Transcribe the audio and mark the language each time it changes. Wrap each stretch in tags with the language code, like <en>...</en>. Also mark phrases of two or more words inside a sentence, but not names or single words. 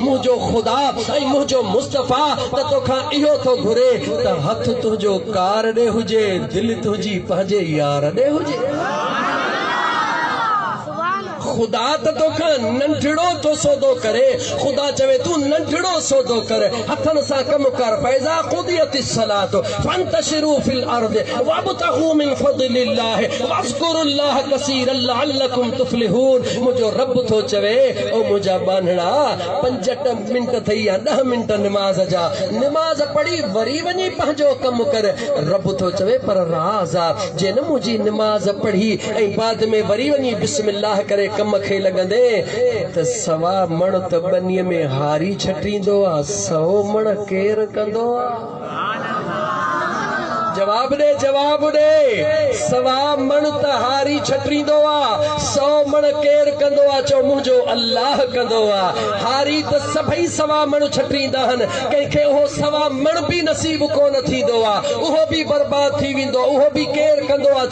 <sd>मुंहिंजो ख़ुदा ऐं मुंहिंजो मुस्तफ़ा त तोखां इहो थो घुरे त हथ तुंहिंजो कार ॾे हुजे, दिलि तुंहिंजी पंहिंजे यार ॾे हुजे। ख़ुदा त तोखां नंढड़ो तो सौदो करे। ख़ुदा चवे तूं नंढड़ो सौदो कर, हथनि सां कमु कर।</sd> <ar>فإذا قضيت الصلاة فانتشروا في الأرض وابتغوا من فضل الله واذكروا الله كثيرا لعلكم تفلحون.</ar> <sd>मुंहिंजो रब थो चवे, ओ मुंहिंजा बांधड़ा, 5 मिंट थई या 10 मिंट निमाज़ जा, निमाज़ पढ़ी वरी वञी पंहिंजो कमु कर। रब थो चवे पर राज़ आहे, जे न मुंहिंजी निमाज़ पढ़ी ऐं बाद में वरी वञी बिस्मिल्लाह करे कम खे लॻंदे त 100 मण त बनीअ में हारी छटींदो आहे, 100 मण केर कंदो आहे? जवाब दे, जवाब दे। 100 मण त हारी छटींदो आहे, 100 मण केर कंदो आहे? चओ मुंहिंजो अल्लाह कंदो आहे। हारी त सभई 100 मण छटींदा आहिनि, कंहिंखे उहो 100 मण बि नसीब कोन थींदो आहे, उहो बि बर्बाद थी वेंदो, उहो बि केर कंदो आहे?</sd>